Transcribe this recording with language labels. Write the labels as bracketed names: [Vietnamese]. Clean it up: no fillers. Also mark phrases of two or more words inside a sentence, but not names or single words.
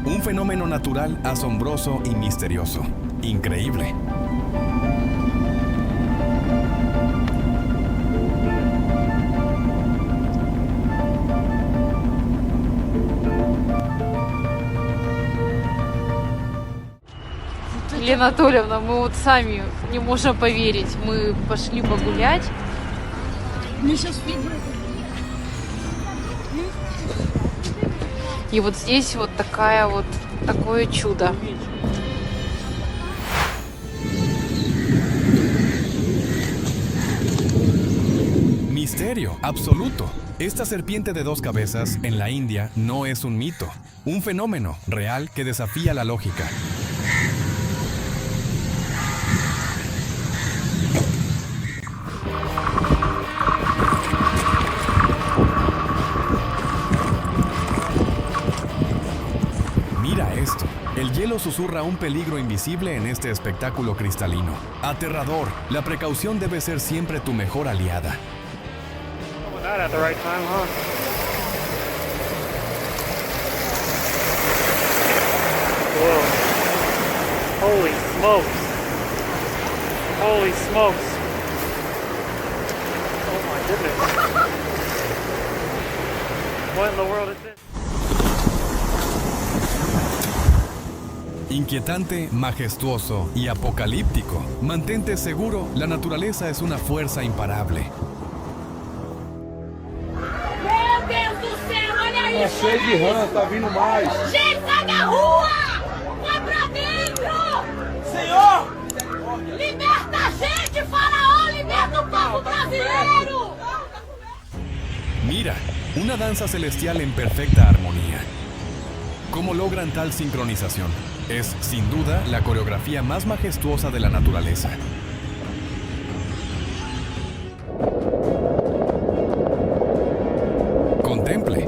[Spanish] Un fenómeno natural asombroso y misterioso. Increíble. [Russian] Елена Анатольевна, мы вот сами не можем поверить. Мы пошли погулять. Мы сейчас видим. И вот здесь вот такое чудо. [Spanish] Misterio absoluto. Esta serpiente de dos cabezas en la India no es un mito, un fenómeno real que desafía la lógica. Mira esto. El hielo susurra un peligro invisible en este espectáculo cristalino. Aterrador. La precaución debe ser siempre tu mejor aliada. [English] That at the right time, huh? Whoa. Holy smokes. Holy smokes. Oh my goodness. What in the world is this? [Spanish] Inquietante, majestuoso y apocalíptico. Mantente seguro, la naturaleza es una fuerza imparable. [Portuguese] Meu Deus do céu, olha isso! Tá cheio de rã, tá vindo mais. Gente, sai da rua! Vai pra dentro! Senhor! Liberta a gente, faraó! Liberta o povo brasileiro! [Spanish] Mira, una danza celestial en perfecta armonía. ¿Cómo logran tal sincronización? Es, sin duda, la coreografía más majestuosa de la naturaleza. Contemple.